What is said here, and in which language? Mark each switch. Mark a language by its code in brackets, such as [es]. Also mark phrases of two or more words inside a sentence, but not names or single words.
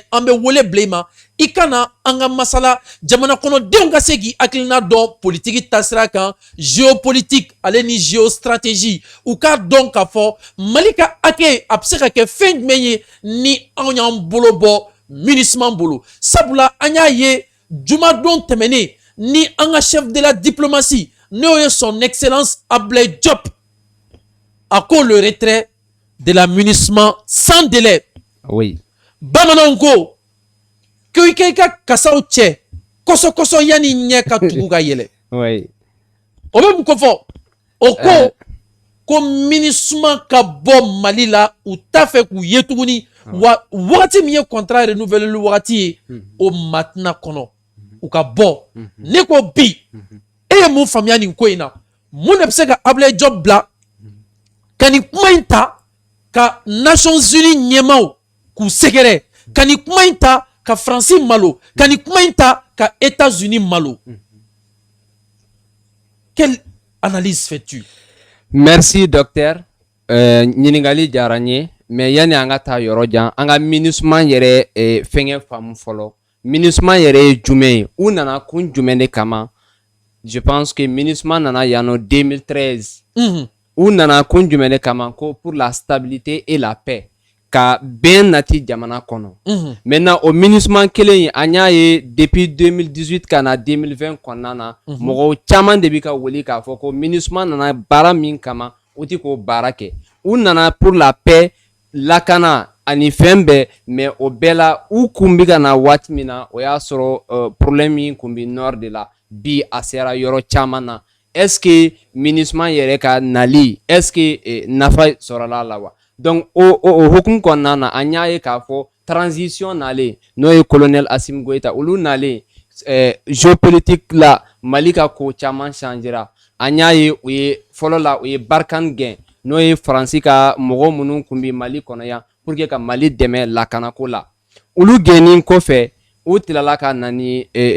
[bm] an bɛ wele bila i ma i ka na an ka masala jamana kɔnɔdenw ka se k'i hakilina dɔn politiki taasira kan géopolitique ale ni géostratégie u k'a dɔn k'a fɔ Mali ka hakɛ a bɛ se ka kɛ fɛn jumɛn ye ni anw y'an bolo bɔ MINUSMA bolo sabula an y'a ye jumadon tɛmɛnen ni an ka [fr] chef de la diplomatie [bm] n'o ye [fr] son excellence [bm] Ablaye Diop a ko [fr] le retrait de la MINUSMA sans délai. Oui. [bm] Bamananw ko k'i ka kasaw cɛ kɔsɔkɔsɔ yanni ɲɛ ka tugu ka yɛlɛ. [fr] Oui. [bm] O bɛ mun ko fɔ o ko MINUSMA ka bɔ Mali la u t'a fɛ k'u ye tuguni wa wagati min ye [fr] contrat renouvelé [bm] wagati ye o ma tɛna kɔnɔ u ka bɔ ne ko bi e ye mun faamuya nin ko in na mun de bɛ se ka Ablaye Diop bila ka nin kuma in ta ka Nations Unies ɲɛmaaw k'u sɛgɛrɛ ka nin kuma in ta ka Faransi malo ka nin kuma in ta ka États-Unis malo. [fr] Quelle analyse fais-tu? Merci docteur. [bm] Ɲininkali diyara n ye mais yani an ka taa yɔrɔ jan an ka MINUSMA yɛrɛ fɛngɛ faamu fɔlɔ MINUSMA yɛrɛ ye jumɛn ye u nana kun jumɛn de kama [fr] je pense que [bm] MINUSMA nana yan nɔ 2013 u nana kun jumɛn de kama ko [fr] pour la stabilité et la paix [bm] ka bɛn nati jamana kɔnɔ maintenant o MINUSMA kelen in an y'a ye depuis 2018 ka na 2020 kɔnɔna na mɔgɔw caman de bɛ ka wuli k'a fɔ ko MINUSMA nana baara min kama u tɛ k'o baara kɛ u nana [fr] pour la paix [bm] lakana ani fɛn bɛɛ mais o bɛɛ la u kun bɛ ka na waati min na o y'a sɔrɔ problème min kun bɛ nord de la bi a sera yɔrɔ caman na [fr] est ce que [bm] MINUSMA yɛrɛ ka nali [fr] est ce que [bm] nafa sɔrɔla la wa donc o hukum kɔnɔna na an y'a ye k'a fɔ transition nalen n'o ye colonel Assimi Goïta olu nalen géopolitique la Mali ka ko caman changera an y'a ye u ye fɔlɔ la u ye Barkhane gɛn n'o ye Faransi ka mɔgɔ minnu kun bi Mali kɔnɔ yan [fr] pour que [bm] ka Mali dɛmɛ lakanako la olu gɛnnin kɔfɛ u tilala ka na ni